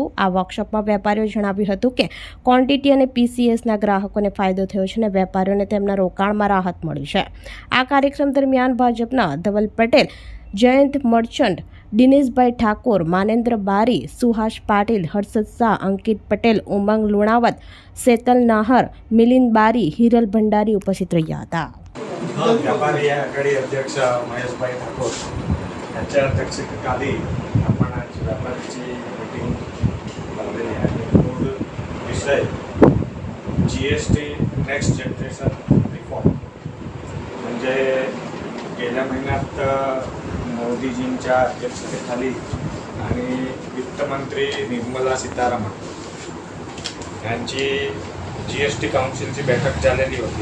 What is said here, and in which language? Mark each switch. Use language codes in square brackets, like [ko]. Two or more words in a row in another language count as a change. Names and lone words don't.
[gu] આ વર્કશોપમાં વેપારીઓએ જણાવ્યું હતું કે ક્વોન્ટિટી અને પીસીએસના ગ્રાહકોને ફાયદો થયો છે અને વેપારીઓને તેમના રોકાણમાં રાહત મળી છે. આ કાર્યક્રમ દરમિયાન ભાજપના ધવલ પટેલ, જયંત મર્ચન્ટ, દિનેશભાઈ ઠાકોર, માનેન્દ્ર બારી, સુહાસ પાટીલ, હર્ષદ શાહ, અંકિત પટેલ, ઉમંગ લુણાવત, શેતલ નાહર, મિલિંદ બારી, હિરલ ભંડારી ઉપસ્થિત રહ્યા હતા. [mr] व्यापारी आघाडी अध्यक्ष महेशभाई ठाकूर यांच्या अध्यक्षतेखाली आपण आज व्यापाऱ्याची मीटिंग लावलेली आहे. मूळ विषय GST [en] Next Generation Reform. [mr] म्हणजे गेल्या महिन्यात मोदीजींच्या अध्यक्षतेखाली आणि वित्तमंत्री निर्मला सीतारामन यांची GST काउन्सिलची बैठक झालेली होती.